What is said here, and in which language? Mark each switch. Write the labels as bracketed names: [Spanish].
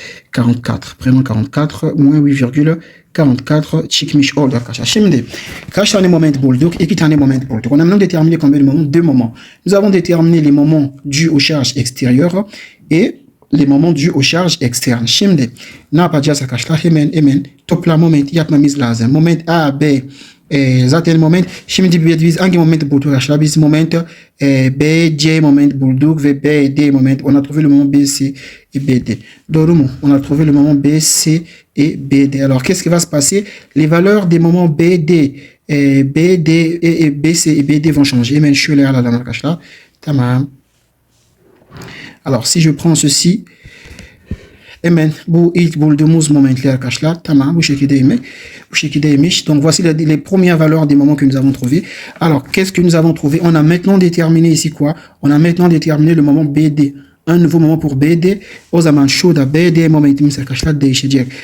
[Turkish] 44, [French] prenons 44, moins 8,44 [Turkish] çıkmış oldu arkadaşlar. Şimdi kaç tane moment bulduk? 2 tane moment bulduk. [French] On a maintenant déterminé combien de moments? 2 moments. Nous avons déterminé les moments dus aux charges extérieures et les moments dus aux charges externes. [Turkish] Şimdi ne yapacağız arkadaşlar? Hemen toplam moment yapmamız lazım. Moment A, B, zaten moment. Şimdi biz hangi moment bulduk arkadaşlar? Biz moment B, C moment bulduk ve B, D moment. [French] On a trouvé le moment B, C et B, D. [Turkish] Doğru mu? [French] On a trouvé le moment B, C et B, D. Alors, qu'est-ce qui va se passer? Les valeurs des moments B, D, B, D et B, C et B, D vont changer. [Turkish] Hemen şöyle alalım arkadaşlar. Tamam. [French] Alors, si je prends ceci, [Turkish] hemen bu ilk bulduğumuz momentler arkadaşlar. Tamam, bu şekildeymiş. [French] Donc voici les premières valeurs des moments que nous avons trouvé. Alors, qu'est-ce que nous avons trouvé? On a maintenant déterminé ici quoi? On a maintenant déterminé le moment BD. Un nouveau moment pour BD. [Turkish] O zaman şurada BD momentimiz arkadaşlar değişecek.